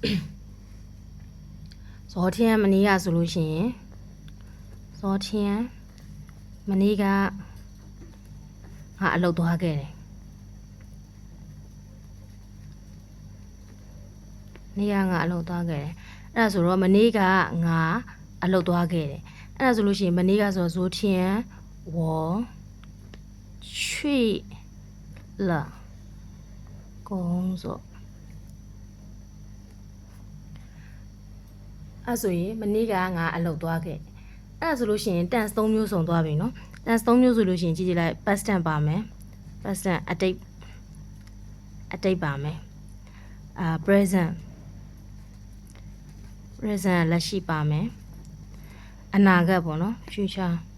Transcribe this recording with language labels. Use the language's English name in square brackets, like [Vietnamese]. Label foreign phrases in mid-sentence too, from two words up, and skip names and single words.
[Burmese] 昨天မနေ့ကဆိုလို့ရှိရင်昨天မနေ့ကငါအလုပ်သွားခဲ့တယ်နေ့ကငါအလုပ်သွားခဲ့တယ်အဲ့ဒါဆိုတော့မနေ့ကငါအလုပ်သွားခဲ့တယ်အဲ့ဒါဆိုလို့ရှိရင်မနေ့ကဆို [Chinese] 昨天我去了工作 [Burmese] အဲ့ဆိုရင်မနေ့ကငါအလုပ်သွားခဲ့အဲ့ဒါဆိုလို့ရှိရင် tense 3မျိုးစုံသွားပြီနော် tense 3မျိုးဆိုလို့ရှိရင်ကြည့်ကြည့်လိုက် [English] past tense [Burmese] ပါမယ် [English] past tense [Burmese] အတိတ်ပါမယ်present လက်ရှိပါမယ်အနာဂတ်ပေါ့နော် future